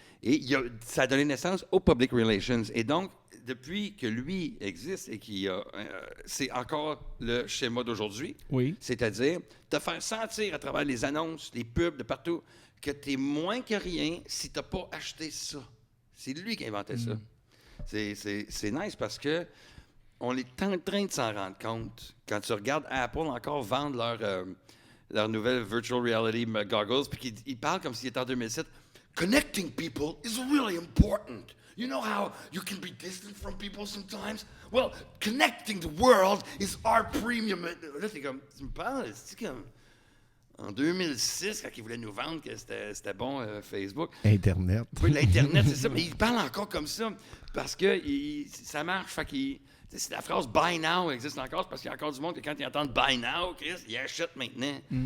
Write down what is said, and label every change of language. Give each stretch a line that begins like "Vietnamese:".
French: Et ça a donné naissance au
English: Public Relations.
French: Et donc, depuis que lui existe et c'est encore le schéma d'aujourd'hui, c'est-à-dire te faire sentir à travers les annonces, les pubs de partout, que tu es moins que rien si tu n'as pas acheté ça. C'est lui qui a inventé ça. C'est nice parce que on est en train de s'en rendre compte. Quand tu regardes Apple encore vendre leur nouvelle
English: virtual reality goggles,
French: puis qu'ils parlent comme s'il était en 2007.
English: Connecting people is really important. You know how you can be distant from people sometimes? Well, connecting the world is our premium.
French: Là, t'es comme, tu me parles, c'est comme en 2006, quand ils voulaient nous vendre que c'était bon, Facebook. Internet. Oui, l'Internet, c'est ça. Mais ils parlent encore comme ça parce que ça marche. Fait si la phrase «
English: buy now
French: » existe encore, c'est parce qu'il y a encore du monde que quand ils entendent « buy now », Chris, ils achètent maintenant.